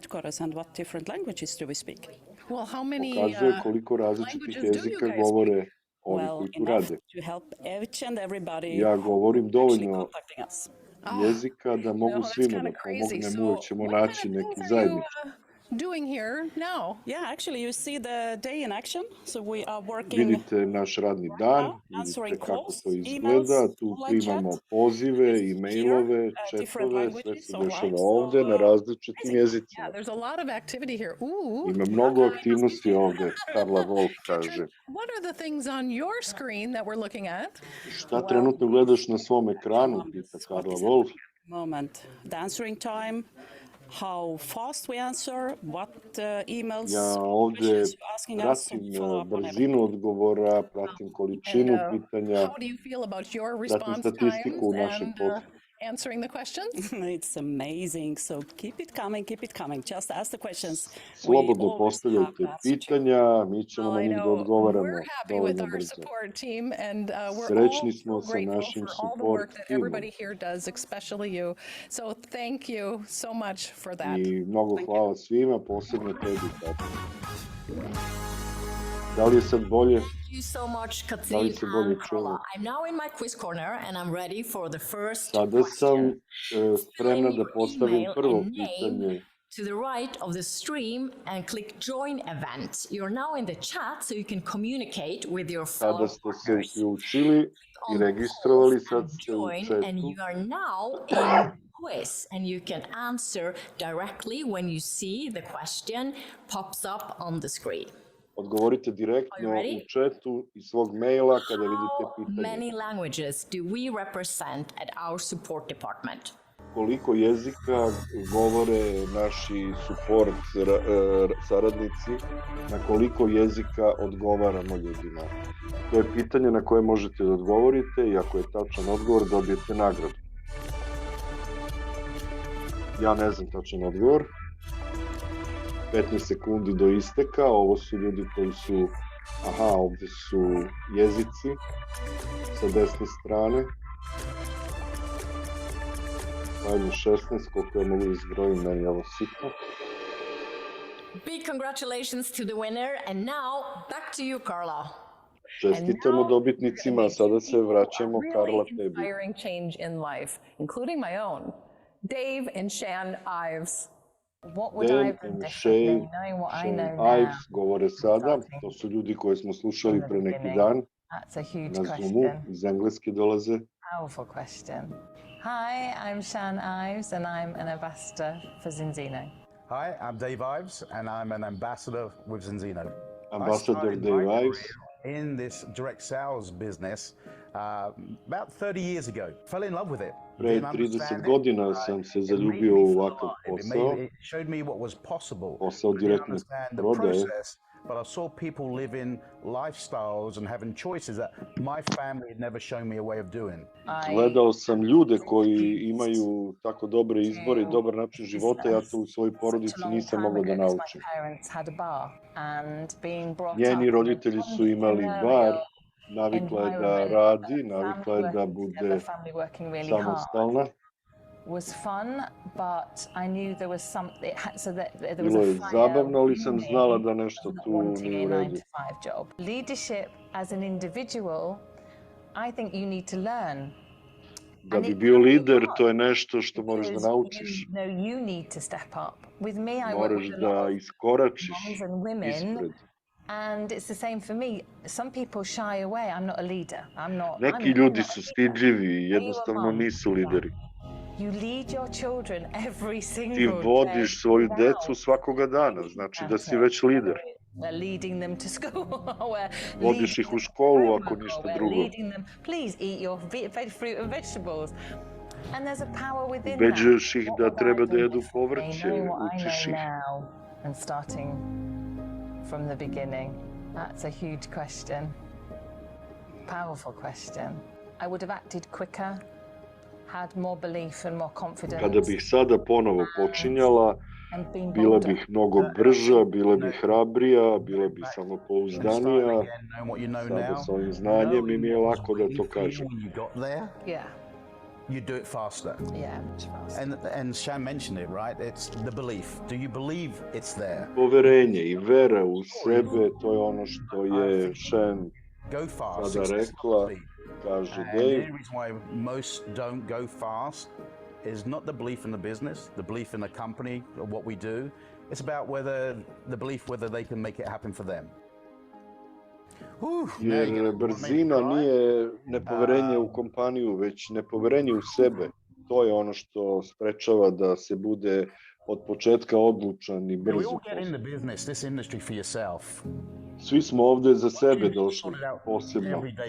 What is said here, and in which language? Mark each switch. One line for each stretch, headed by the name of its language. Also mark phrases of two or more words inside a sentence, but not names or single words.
Serbian: Pokazuje koliko različitih jezika govore ovi koji tu rade. Ja govorim dovoljno jezika da mogu svima da pomognem, uvek ćemo naći neki zajednički.
English: Doing here now? Yeah, actually you see the day in action. So we are working.
Serbian: Vidite naš radni dan, vidite kako to izgleda, tu primamo pozive, e-mailove, chatove, sve se dešava ovde na različitim jezicima.
English: There's a lot of activity here.
Serbian: Ima mnogo aktivnosti ovde, Karla Wolf kaže.
English: What are the things on your screen that we're looking at?
Serbian: Šta trenutno gledaš na svom ekranu, pita Karla Wolf.
English: Moment, the answering time. How fast we answer, what emails,
Serbian: ja ovde pratim brzinu odgovora, pratim količinu pitanja, pratim statistiku u našem poslu.
English: Answering the questions? It's amazing. So keep it coming. Just ask the questions.
Serbian: Slobodno postavljajte pitanja, mi ćemo na njih da odgovaramo dovoljno brzo. Srećni smo sa našim support timom. I mnogo hvala svima, posebno tebi. Da li je sad bolje?
English: Thank you so much, Katrin and Carla. I'm now in my quiz corner and I'm ready for the first
Serbian: Sada sam spremna da postavim prvo pitanje.
English: To the right of the stream and click join event. You're now in the chat so you can communicate with your fellow partners.
Serbian: Sada ste se uključili i registrovali, sad ste u chatu.
English: And you are now in quiz and you can answer directly when you see the question pops up on the screen.
Serbian: Odgovorite direktno u chatu iz svog maila kada vidite pitanje.
English: How many languages do we represent at our support department?
Serbian: Koliko jezika govore naši support saradnici, na koliko jezika odgovaramo ljudima? To je pitanje na koje možete da odgovorite i ako je tačan odgovor dobijete nagradu. Ja ne znam tačan odgovor. 15 sekundi do isteka, ovo su ljudi koji su, ovde su jezici sa desne strane. Ajde 16, koliko ja mogu izbrojiti, meni je ovo sitno.
English: Big congratulations to the winner and now back to you, Carla.
Serbian: Čestitamo dobitnicima, sada se vraćamo, Karla, tebi.
English: Inspiring change in life, including my own. Dave and Shan Ives.
Serbian: Dan and Shane Ives govore sada, to su ljudi koje smo slušali pre neki dan na Zoomu, iz Engleske dolaze.
English: Powerful question. Hi, I'm Shan Ives and I'm an ambassador for Zinzino. Hi, I'm Dave Ives and I'm an ambassador with Zinzino. Ambassador Dave Ives. In this direct sales business about 30 years ago. Fell in love with it.
Serbian: Pre 30 godina sam se zaljubio u ovakav posao. Posao direktne prodaje.
English: But I saw people living lifestyles and having choices that my family had never shown me a way of doing.
Serbian: Gledao sam ljude koji imaju tako dobre izbore i dobar način života, ja to u svojoj porodici nisam mogao da naučim. Njeni roditelji su imali bar, navikla je da radi, navikla je da bude samostalna.
English: Was fun, but I knew there was something, so that there was
Serbian: Bilo je zabavno, ali sam znala da nešto tu nije u redu.
English: Leadership as an individual, I think you need to learn.
Serbian: Da bi bio lider, to je nešto što moraš da naučiš.
English: You need to step up. With me,
Serbian: I moraš da iskoračiš ispred.
English: And it's the same for me. Some people shy away. I'm not a leader.
Serbian: Neki ljudi su stidljivi i jednostavno nisu lideri.
English: You lead your children every single
Serbian: Ti
English: day.
Serbian: vodiš svoju decu svakoga dana, znači da si već lider.
English: We're leading them to school.
Serbian: Vodiš ih u školu ako ništa drugo.
English: Please eat your fruit and vegetables. And there's a power within
Serbian: Ubeđuješ ih da treba da jedu povrće, učiš ih.
English: And starting from the beginning. That's a huge question. Powerful question. I would have acted quicker, had more belief and more confidence. Kada bih sada ponovo počinjala, bila bih mnogo brža, bila bih hrabrija, bila bih samopouzdanija. Sada s ovim znanjem mi je lako da to kažem. You do it faster. Yeah, much faster. And Shan mentioned it, right? It's the belief. Do you believe it's there?
Serbian: Poverenje i vera u sebe, to je ono što je Shan sada rekla, kaže Dave.
English: And the reason why most don't go fast is not the belief in the business, the belief in the company, or what we do. It's about the belief whether they can make it happen for them.
Serbian: Jer brzina nije nepoverenje u kompaniju, već nepoverenje u sebe. To je ono što sprečava da se bude od početka odlučan i brz u poslu. Svi smo ovde za sebe došli, posebno.